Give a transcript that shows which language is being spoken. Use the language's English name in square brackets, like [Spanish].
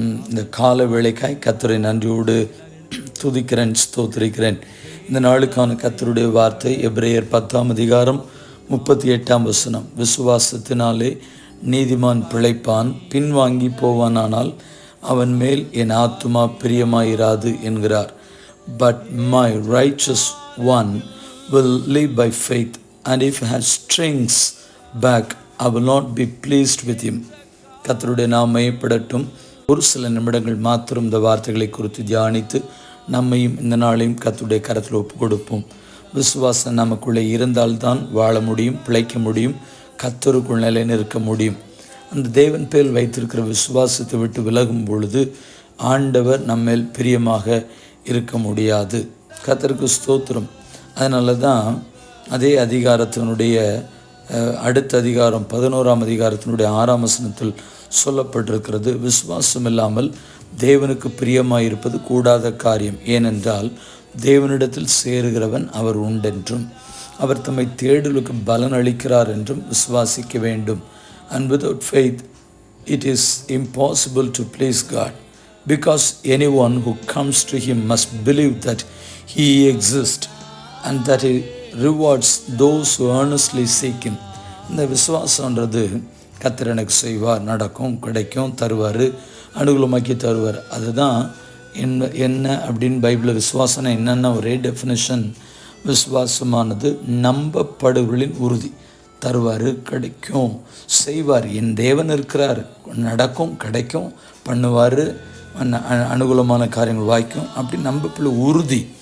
[Tamil] இந்த கால வேளைக்காய் கர்த்தரை நன்றியோடு துதிக்கிறேன், ஸ்தோத்திரிக்கிறேன். இந்த நாளுக்கான கர்த்தருடைய வார்த்தை எபிரேயர் 10:38 விசுவாசத்தினாலே நீதிமான் பிழைப்பான், பின்வாங்கி போவானானால் அவன் மேல் என் ஆத்துமா பிரியமாயிராது என்கிறார். [English] But my righteous one will live by faith, and if he has strings back, I will not be pleased with him. [Tamil] கர்த்தருடைய நாமம் மையப்படட்டும். ஒரு சில நிமிடங்கள் மாத்திரம் இந்த வார்த்தைகளை குறித்து தியானித்து நம்மையும் இந்த நாளையும் கர்த்தருடைய கரத்தில் ஒப்பு கொடுப்போம். விசுவாசம் நமக்குள்ளே இருந்தால்தான் வாழ முடியும், பிழைக்க முடியும், கர்த்தருக்குள் நிலை நிற்க முடியும். அந்த தேவன் பேர் வைத்திருக்கிற விசுவாசத்தை விட்டு விலகும் பொழுது ஆண்டவர் நம்மேல் பிரியமாக இருக்க முடியாது. கர்த்தருக்கு ஸ்தோத்திரம். அதனால தான் அதே அதிகாரத்தினுடைய அடுத்த அதிகாரம் 11ஆம் அதிகாரத்தினுடைய 6ஆம் வசனத்தில் சொல்லப்பட்டிருக்கிறது, விசுவாசம் இல்லாமல் தேவனுக்கு பிரியமாயிருப்பது கூடாத காரியம். ஏனென்றால் தேவனிடத்தில் சேருகிறவன் அவர் உண்டென்றும் அவர் தம்மை தேடலுக்கு பலன் அளிக்கிறார் என்றும் விசுவாசிக்க வேண்டும். [English] And without faith it is impossible to please God, because anyone who comes to him must believe that he exists and that he rewards those who earnestly seek him. [Tamil] இந்த விசுவாசன்றது கர்த்தர் எனக்கு செய்வார், நடக்கும், கிடைக்கும், தருவார், அனுகூலமாக்கி தருவார். அதுதான் என்ன அப்படின்னு பைபிளில் விசுவாசம்னா என்னென்ன ஒரே டெஃபினேஷன். விசுவாசமானது நம்பப்படுகளின் உறுதி. தருவார், கிடைக்கும், செய்வார், என் தேவன் இருக்கிறார், நடக்கும், கிடைக்கும், பண்ணுவார், அனுகூலமான காரியங்கள் வாய்க்கும், அப்படி நம்பப்பில் உறுதி.